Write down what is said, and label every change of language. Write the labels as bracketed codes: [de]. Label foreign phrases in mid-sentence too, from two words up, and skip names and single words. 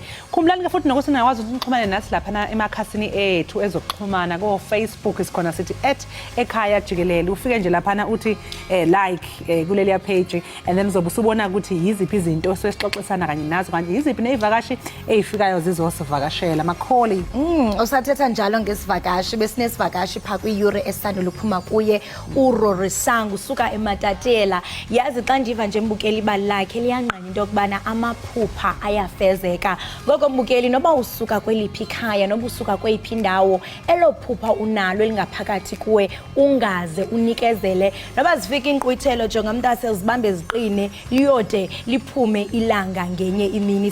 [zu] Khumbulani ke futhi nokuthi ningakwazi ukuthi nixhumane nathi lapha emakhasini ethu ezokuxhumana ko Facebook isikhona sithi @ekhaya Jikelele. Ufike nje lapha uthi like kuleliya page [en] and then [zu] uzobe usubona ukuthi yiziphi izinto esixoxisana kanye nazo kanti yiziphi nezivakashi ezifikayo zizosivakashela makholi. [xh] Usathetha njalo ngesivakashi besinesivakashi pha kwi-Yure esandula ukuphuma kuye uRorisangu usuka eMatatela. Yazi xa ndiva nje mbukeli balakhe liyanqanya into yokubana amaphupha ayafezeka. Ngoko mbukeli noba usuka kweliphi ikhaya noba usuka kweyiphi indawo elo phupha unalo elingaphakathi kuwe ungaze unikezele noba zifika inkqwithelo jonga umntase uzibambe ziqine liyode liphume ilanga ngenye imini.